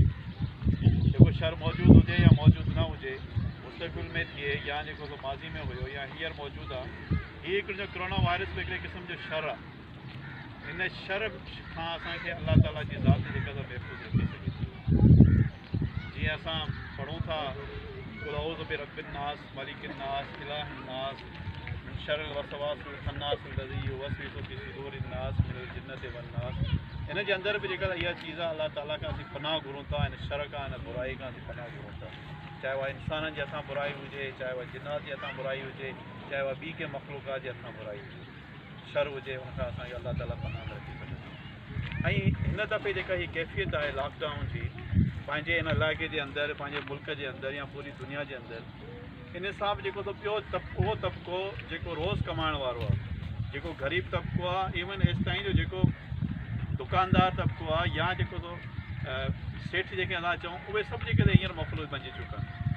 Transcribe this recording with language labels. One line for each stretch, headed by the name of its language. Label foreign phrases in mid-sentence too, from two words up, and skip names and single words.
Sindhi: जेको शर मौजूदु हुजे या मौजूदु न हुजे, मुस्तक़बिल में थिए या जेको माज़ी में हुयो या हींअर मौजूदु आहे, हीअ हिकिड़ो जो कोरोना वायरस बि हिकिड़े क़िस्म जो शर आहे। हिन शर खां असांखे अल्लाह ताला जी ज़ात जेका महफ़ूज़ रखी सघे थी। جيئن اسان پڙهون ٿا
Arabic: قل أعوذ برب الناس ملك الناس إله الناس من شر الوسواس الخناس الذي يوسوس في صدور الناس من الجنة والناس.
Sindhi: हिन जे अंदरि बि जेका इहा चीज़ आहे, अल्लाह ताला खां असीं पनाह घुरूं था, हिन शर खां, हिन बुराई खां असीं पनाह घुरूं था। चाहे उहा इंसाननि जे हथां बुराई हुजे, चाहे उहा जिन्नात जे हथां बुराई हुजे, चाहे उहा ॿी कंहिं मख़लूक़ात जे हथां बुराई हुजे, शर हुजे, हुनखां असांखे अल्लाह ताला पनाह में रखी सघे। ऐं हिन दफ़े जेका हीअ कैफ़ियत आहे लॉकडाउन जी, पंहिंजे हिन इलाइक़े जे अंदरि, पंहिंजे मुल्क जे अंदरि या पूरी दुनिया जे अंदरि, इन सां बि जेको ॿियो उहो तबिको जेको रोज़ कमाइण वारो आहे, जेको ग़रीब तबिको आहे, इवन हेसि ताईं जो जेको दुकानदार तबिको आहे या जेको सेठ जेके असां चऊं, उहे सभु जेके हींअर मफ़लूज बणिजी चुका आहिनि।